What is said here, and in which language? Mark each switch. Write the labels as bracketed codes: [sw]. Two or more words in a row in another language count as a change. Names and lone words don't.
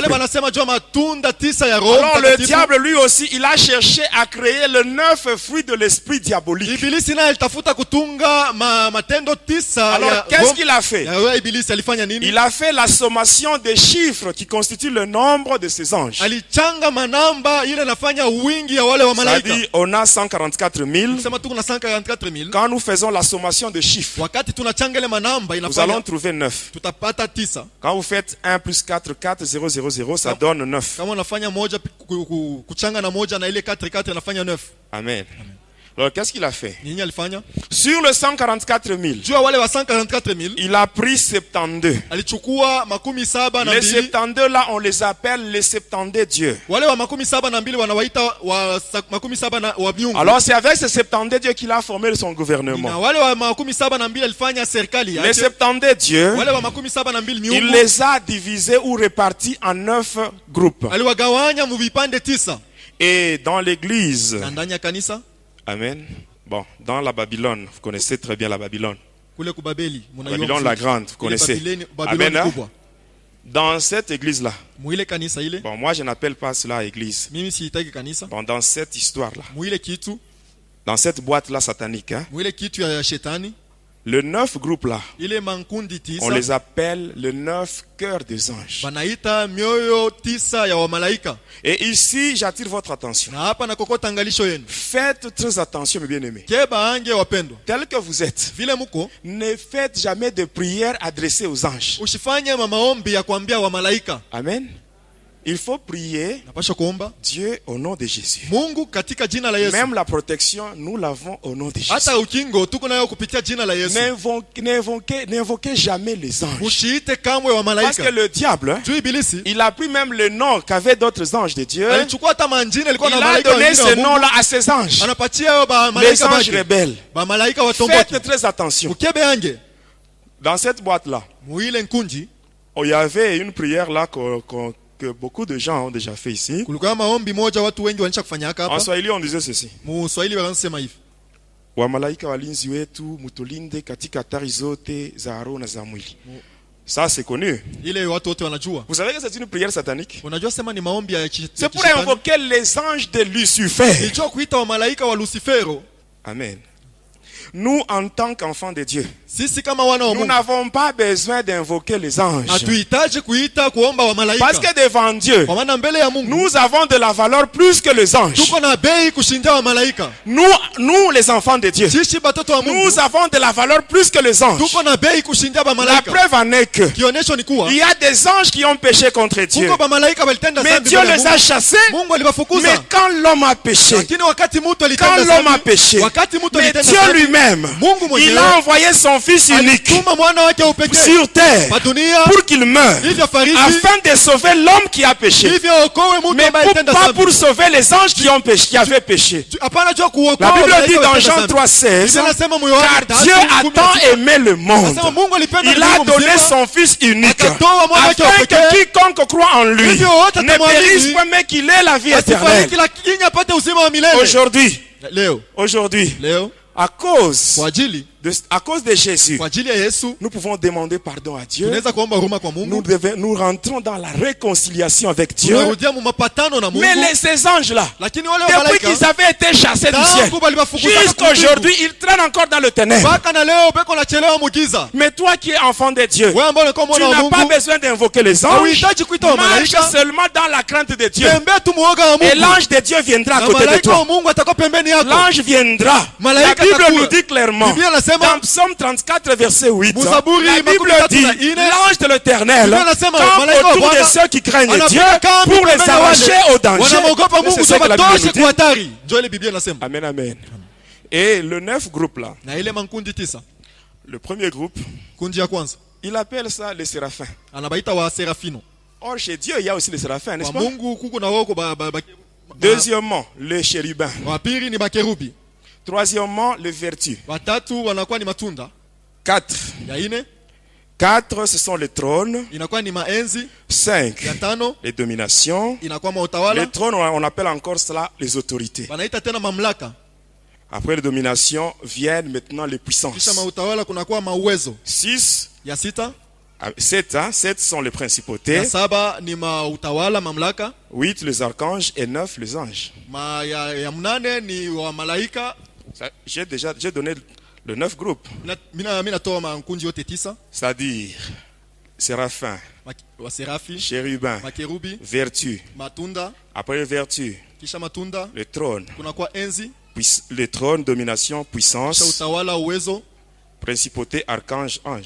[fr] Alors le diable lui aussi, il a cherché à créer le 9 fruits de l'esprit diabolique. Alors qu'est-ce qu'il a fait? Il a fait la sommation des chiffres qui constituent le nombre de ses anges. [sw] kuchanga manamba ile nafanya wingi ya wale wa malaika. [fr] C'est-à-dire on a 144 000. [sw] Sema tuko na 144 000. [fr] Quand nous faisons la sommation de chiffres, [sw] wakati tunachanga ile manamba [fr] nous [sw] inafanya [fr] allons trouver 9. [sw] tutapata 9. [fr] Quand vous faites 1 plus 4, 4, 0, 0, 0, ça donne 9. [sw] Kama unafanya moja kuchanga na moja na ile 4 4 inafanya 9. [fr] Amen. Alors qu'est-ce qu'il a fait? [sw] Nini alifanya? [fr] Sur le 144 000, [sw] jua wale wa 144 000, [fr] il a pris 72. [sw] alichukua makumi saba na [fr] Les [sw] mbili. [fr] 72 là, on les appelle les 72 dieux. [sw] Wale wa makumi saba na mbili wanawaita wa makumi saba na wa miungu. [fr] Alors c'est avec ces 72 dieux qu'il a formé son [sw] Na [fr] gouvernement. [sw] wale wa makumi saba na mbili alifanya serikali yake. [fr] Les 72 dieux, [sw] Wale wa makumi saba na mbili [fr] il [sw] miungu, [fr] les a divisés ou répartis en 9 groupes. [sw] aliwagawanya mu vipande 9. [fr] Et dans l'église, [sw] Na ndani ya kanisa, [fr] amen. Bon, dans la Babylone, vous connaissez très bien la Babylone. [sw] kule ku Babeli, [fr] Babylone la grande, vous connaissez. Amen. Hein? Dans cette église-là, [sw] mu ile kanisa ile, [fr] bon, moi je n'appelle pas cela église. [sw] mimi siitaki kanisa. [fr] Bon, dans cette histoire-là, [sw] Mu ile kitu, [fr] dans cette boîte-là satanique, hein, [sw] mu ile kitu ya shetani, [fr] le 9 groupes-là, [sw] ile mankundi [fr] on [sw] 9, [fr] les appelle le 9 cœurs des anges. [sw] banaita mioyo 9 ya wa malaika. [fr] Et ici, j'attire votre attention. [sw] Na hapa nakokota angalisho yenu. [fr] Faites très attention, mes bien-aimés. [sw] Keba ange wapendwa, [fr] Tel que vous êtes, [sw] vile muko, [fr] ne faites jamais de prières adressées aux anges. [sw] usifanye maombi ya kuambia wa malaika. [fr] Amen. Il faut prier [sw] Napasha kuomba [fr] Dieu au nom de Jésus. [sw] Mungu katika jina la Yesu. [fr] Même la protection, nous l'avons au nom de Jésus. [sw] Hata ukingo tuko nayo kupitia jina la Yesu. [fr] N'invoquez jamais les anges. [sw] Mushiite kamwe wa [fr] Parce [sw] malaika. [fr] que le diable, hein, [sw] Juu ibilisi, [fr] il a pris même le nom qu'avaient d'autres anges de Dieu. [sw] alichukua hata manjina ilikuwa [fr] Il [sw] na [fr] a [sw] malaika [fr] donné [sw] wengine wa [fr] ce [sw] Mungu. [fr] nom-là à ces anges. [sw] Anapatia yo ba [fr] Les [sw] malaika [fr] anges [sw] bake. [fr] rebelles. [sw] Ba malaika watomboki. [fr] Faites très attention. [sw] Ukebe ange. [fr] Dans cette boîte-là, [sw] Muile nkunji, [fr] il y avait une prière là que beaucoup de gens ont déjà fait ici. [sw] kulikuwa maombi moja watu wengi wanisha kufanyaka [fr] En [sw] hapa. [fr] Swahili, on disait ceci. [sw] Mu Swahili wanasema hivi. Wamalaika walinzi wetu mutulinde katika hatari zote za roho na za mwili. [fr] Ça c'est connu. [sw] Ile watu wote wanajua. [fr] Vous savez que c'est une prière satanique. [sw] Unajua sema ni maombi ya [fr] C'est pour invoquer les anges de Lucifer. [sw] Nicho kuita wa malaika wa Lucifero. [fr] Amen. Nous, en tant qu'enfants de Dieu, [sw] Sisi kama wana wa [fr] nous [sw] Mungu, [fr] n'avons pas besoin d'invoquer les anges. [sw] hatuhitaji kuita kuomba wa malaika. [fr] Parce que devant Dieu, [sw] Kwa maana mbele ya Mungu, [fr] nous avons de la valeur plus que les anges. [sw] tuko na bei kushinda wa malaika. [fr] Nous les enfants de Dieu, [sw] Sisi batoto wa Mungu, [fr] nous avons de la valeur plus que les anges. [sw] tuko na bei kushinda ba [fr] La [sw] malaika. [fr] preuve en est que [sw] Kionyesho ni kuwa [fr] il y a des anges qui ont péché contre Dieu. [sw] kuko ba malaika walitenda [fr] Mais [sw] dhambi [fr] Dieu [sw] mbele ya [fr] les [sw] Mungu. [fr] a chassés. [sw] Mungu aliwafukuza. [fr] Mais quand l'homme a péché, [sw] Lakini wakati mtu [fr] quand [sw] alitenda [fr] l'homme a [sw] dhambi, [fr] péché, [sw] wakati mtu [fr] mais [sw] alitenda [fr] Dieu [sw] dhambi, [fr] lui-même, [sw] Mungu mwenyewe [fr] il a envoyé son fils unique [sw] alituma mwana wake wa upekee [fr] sur terre [sw] pa dunia [fr] pour qu'il meure, [sw] ili afariki, [fr] afin de sauver l'homme qui a péché. [sw] ili aokoe mtu [fr] Mais [sw] ambaye alitenda [fr] pas [sw] dhambi. [fr] pour sauver les anges qui ont péché, qui avaient péché. [sw] Hapana jua kuokoa [fr] La Bible [sw] malaika [fr] dit dans [sw] walitenda [fr] Jean [sw] dhambi. [fr] 3,16, [sw] Biblia inasema moyo wake [fr] car Dieu a tant aimé le monde, [sw] Anasema Mungu alipenda [fr] il a [sw] ulimwengu [fr] donné [sw] mzima, [fr] son fils unique, [sw] akatoa mwana wake wa [fr] afin [sw] pekee, [fr] que quiconque croit en lui [sw] hivyo wote [fr] ne [sw] atamwamini, [fr] périsse pas, mais qu'il ait la vie éternelle. [sw] asifariki lakini apate uzima wa milele. [fr] Aujourd'hui, [sw] Leo [fr] à cause [sw] kwa ajili [fr] de Jésus, [sw] kwa ajili ya Yesu [fr] nous pouvons demander pardon à Dieu. [sw] tunaweza kuomba huruma kwa Mungu. [fr] Nous rentrons dans la réconciliation avec Dieu. [sw] Tunarudia mu mapatano na Mungu. [fr] Mais ces anges-là, [sw] Lakini wale wa [fr] depuis [sw] malaika [fr] qu'ils avaient été chassés du ciel, [sw] tangu balibafukuza [fr] jusqu'à aujourd'hui, ils traînent encore dans le ténèbre. [sw] mpaka na leo beko nachelewa mugiza. [fr] Mais toi qui es enfant de Dieu, [sw] Wewe ambao unakuwa [fr] tu [sw] mwana wa [fr] n'as pas [sw] Mungu, [fr] besoin d'invoquer les anges. [sw] hauhitaji kuita wa [fr] Marche [sw] malaika, [fr] seulement dans la crainte de Dieu. [sw] tembea tu muoga wa [fr] Et [sw] Mungu. [fr] l'ange de Dieu viendra à [sw] Na [fr] côté de [sw] malaika [fr] toi. [sw] wa Mungu atakuwa pembeni yako. [fr] L'ange viendra. La [sw] Malaika [fr] Bible [sw] atakuwa. [fr] nous dit clairement, [sw] Biblia inasema [fr] dans Psaume 34, verset 8, [sw] Musaburi [fr] la Bible [sw] makumi tatu [fr] dit, [sw] na ine, [fr] l'ange de l'Éternel [sw] Biblia inasema [fr] campe [sw] malaika wa [fr] autour de [sw] Bwana [fr] ceux qui craignent [sw] anafanya [fr] Dieu [sw] kambi [fr] pour les [sw] pembeni ya [fr] arracher [sw] wale [fr] au danger. [sw] wanamwogopa [fr] C'est [sw] Mungu [fr] ce que la Bible [sw] tuwatoshe [fr] nous dit. [sw] kwa hatari. Ndio ile Biblia inasema. [fr] Amen, amen. Et le 9 groupe là, [sw] Na ile mankundi 9, [fr] le premier groupe, [sw] kundi ya kwanza [fr] il appelle ça les séraphins. [sw] anabaita wa serafino. [fr] Or, chez Dieu, il y a aussi les séraphins, n'est-ce [sw] Kwa [fr] pas? [sw] Mungu kuko na wako [fr] Deuxièmement, les chérubins. [sw] wa pili ni bakerubi. [fr] Troisièmement, les vertus. [sw] Watatu wanakuwa ni matunda. [fr] 4. [sw] Ya ine [fr] 4, ce sont les trônes. [sw] inakuwa ni maenzi. [fr] 5, [sw] Ya tano [fr] les dominations. [sw] inakuwa mautawala. [fr] Les trônes, on appelle encore cela les autorités. [sw] Wanaita tena mamlaka. [fr] Après les dominations viennent maintenant les [sw] Kisha [fr] puissances. [sw] mautawala kunakuwa mauwezo. [fr] 6, [sw] Ya sita [fr] 7 sont les principautés. [sw] ya saba ni mautawala mamlaka. [fr] 8, les archanges. Et 9, les anges. [sw] Ya mnane ni wa malaika. [fr] J'ai donné le 9 groupes. [sw] Mina natoa mankunji yote 9. [fr] C'est-à-dire, Séraphin, chérubin, vertu. Après vertu, le trône. Le trône, domination, puissance, principauté, archange, ange.